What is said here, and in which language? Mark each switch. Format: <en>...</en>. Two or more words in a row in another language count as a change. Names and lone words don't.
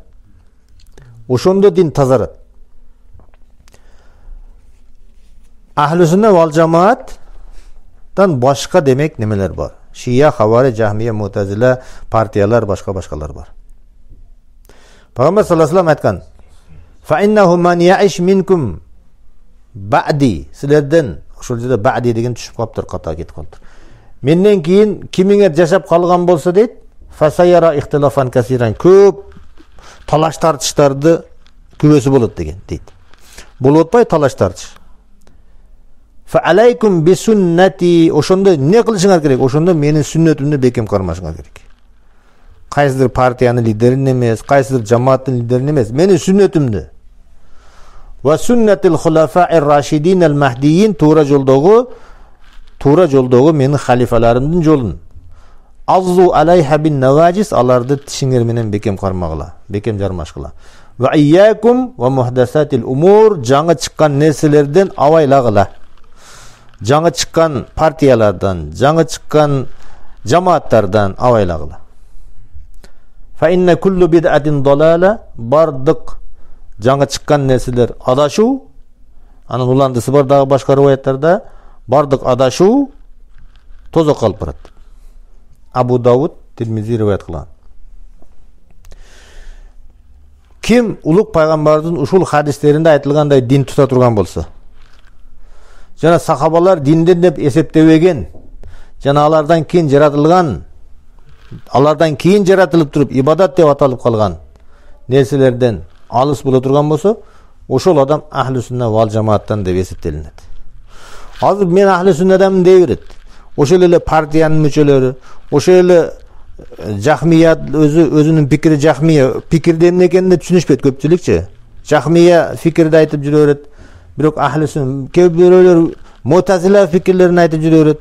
<ky>Ошондо дин тазарат.</ky> <ar>أهل السنة والجماعة</ar> <ky>башка демек немелер бар. Шия, Хавари, Жахмия, Мутазила партиялар, башкалар бар. Пайгамбар</ky> <ar>صلى الله عليه</ar> <ky>айткан:</ky> <ar>"فإنه من يعش منكم بعدي",</ar> <ky>силерден ошол жерде ба'ди деген түшүп калыптыр, ката кетип калыптыр. Менден кийин кимиңер жашап калган болсо дейт,</ky> <ar>"فسيرى اختلافا كثيرا",</ar> <ky>көп талаш тартыштарды күбөсү болот деген дейт. Болуп атпай талаш тартыш.</ky> <ar>"فعليكم بسنتي",</ar> <ky>ошондо эмне кылышыңар керек? Ошондо менин сүннөтүмдү бекем кармашыңар керек. Кайсыдыр партиянын лидерин эмес, кайсыдыр жамааттын лидерин эмес, менин сүннөтүмдү.</ky> <ar>وسنة الخلفاء الراشدين المهديين,</ar> <ky>туура жолдогу менин халифаларымдын жолун.</ky> <ar>عضوا عليها بالنواجذ,</ar> <ky>аларды тишиңер менен бекем кармагыла, бекем жармашкыла.</ky> <ar>وإياكم ومحدثات الأمور,</ar> <ky>жаңы чыккан нерселерден абайлагыла. Жаңы чыккан партиялардан, жаңы чыккан жамааттардан абайлагыла.</ky> <ar>فإن كل بدعة ضلالة,</ar> <ky>бардык жаңы чыккан нерселер адашуу. Анын уландысы бар дагы башка риваяттарда, бардык адашуу тозок калып барат. Абу Дауд, Тирмизи риваят кылган. Ким улук пайгамбардын ушул хадистеринде айтылгандай дин тута турган болсо, жана сахабалар динден деп эсептебеген, жана алардан кийин жаратылган, алардан кийин жаратылып туруп ибадат деп аталып калган нерселерден алыс боло турган болсо, ошол адам</ky> <ar>أهل السنة والجماعة</ar> <ky>деп эсептелинет. Азыр мен</ky> <ar>أهل السنة</ar> <ky>дей берет. Ошол эле партиянын мүчөлөрү, ошол эле Жахмия өзүнүн пикири Жахмия пикирде эмне экенин түшүнүшпөйт көпчүлүкчү. Жахмия фикирди айтып жүрө берет. Бирок</ky> <ar>أهل السنة</ar> <ky>кээ бирөөлөр Мутазила фикирлерин айтып жүрө берет.</ky>